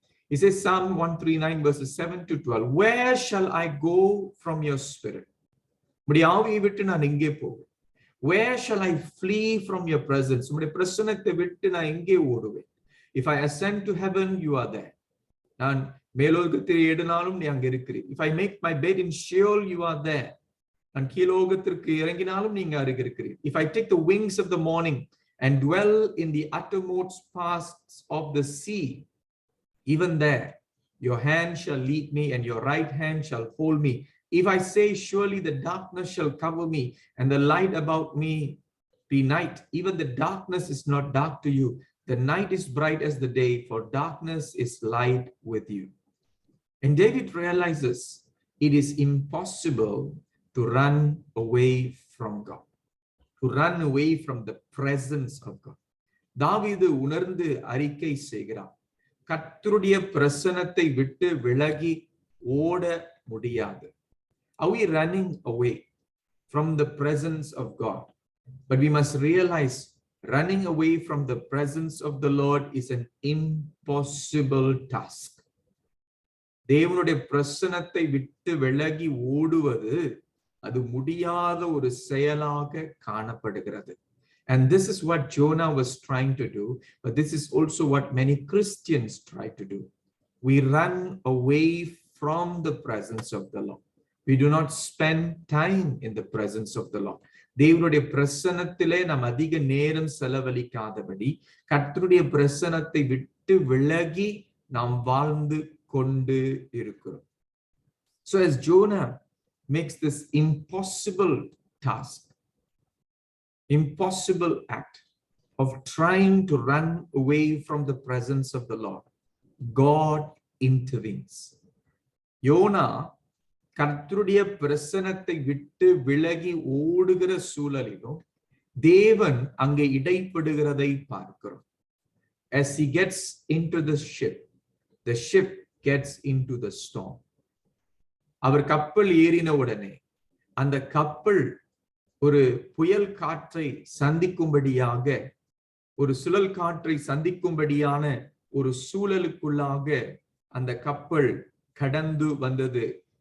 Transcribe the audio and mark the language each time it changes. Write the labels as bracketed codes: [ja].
[en] He says Psalm 139 verses 7 to 12, where shall I go from your spirit? [ta] உம்முடைய ஆவியை விட்டு நான் எங்கே போவேன்? [en] Where shall I flee from your presence? [ta] உம்முடைய பிரசன்னத்தை விட்டு நான் எங்கே ஓடுவேன்? [en] If I ascend to heaven, you are there. [ta] நான் மேலோகத்தில் ஏறினாலும் நீ அங்கே இருக்கிறீர். [en] If I make my bed in Sheol, you are there. [ta] நான் கீழோகத்திற்கு இறங்கினாலும் நீங்க அருகே இருக்கிறீர். [en] If I take the wings of the morning and dwell in the uttermost parts of the sea, even there your hand shall lead me and your right hand shall hold me. If I say, surely the darkness shall cover me and the light about me be night, even the darkness is not dark to you. The night is bright as the day, for darkness is light with you. And David realizes it is impossible to run away from God, to run away from the presence of God. [ta] தாவீது உணர்ந்து அறிக்கை செய்கிறார், கர்த்தருடைய பிரசன்னத்தை விட்டு விலகி ஓட முடியாது. [en] Are we running away from the presence of God? But we must realize running away from the presence of the Lord is an impossible task. [ta] தேவனுடைய பிரசன்னத்தை விட்டு விலகி ஓடுவது அது முடியாத ஒரு செயலாக காணப்படுகிறது. [en] And this is what Jonah was trying to do, but this is also what many Christians try to do. We run away from the presence of the Lord. We do not spend time in the presence of the Lord. [ta] தேவனுடைய பிரசன்னத்திலே நாம் அதிக நேரம் செலவழிக்காதபடி கர்த்தருடைய பிரசன்னத்தை விட்டு விலகி நாம் வாழ்ந்து கொண்டு இருக்கிறோம். [en] So as Jonah makes this impossible task, impossible act of trying to run away from the presence of the Lord, God intervenes. [ta] YONO கர்த்தருடைய பிரசன்னத்தை விட்டு விலகி ஓடுகிற சூழலிலும் தேவன் அங்கே இடைப்படுகிறதை பார்க்கிறோம். [en] As he gets into the ship gets into the storm. [ta] அவர் கப்பல் ஏறின உடனே அந்த கப்பல் ஒரு புயல் காற்றை சந்திக்கும்படியாக, ஒரு சுழல் காற்றை சந்திக்கும்படியான ஒரு சூழலுக்குள்ளாக அந்த கப்பல் கடந்து வந்தது.